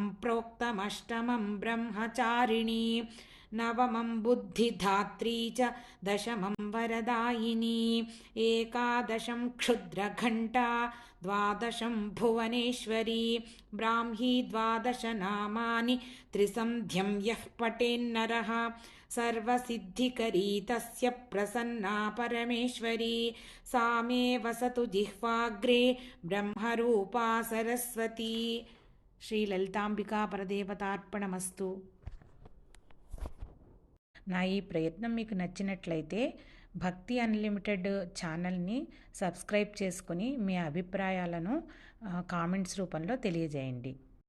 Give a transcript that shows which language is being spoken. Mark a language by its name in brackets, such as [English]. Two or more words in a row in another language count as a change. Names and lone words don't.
[Sanskrit] प्रोक्तमष्टमं ब्रह्मचारिणी नवमं बुद्धिधात्री च दशमं वरदायिनी एकादशं क्षुद्रघण्टा द्वादशं भुवनेश्वरी ब्राह्मी द्वादशनामानि त्रिसन्ध्यं यः पठेन्नरः सर्वसिद्धिकरी तस्य प्रसन्ना परमेश्वरी सा मे वसतु जिह्वाग्रे ब्रह्मरूपा सरस्वती। [Telugu] శ్రీలలితాంబికా పరదేవతార్పణమస్తు. నా ఈ ప్రయత్నం మీకు నచ్చినట్లయితే భక్తి అన్లిమిటెడ్ ఛానల్ని సబ్స్క్రైబ్ చేసుకుని మీ అభిప్రాయాలను కామెంట్స్ రూపంలో తెలియజేయండి.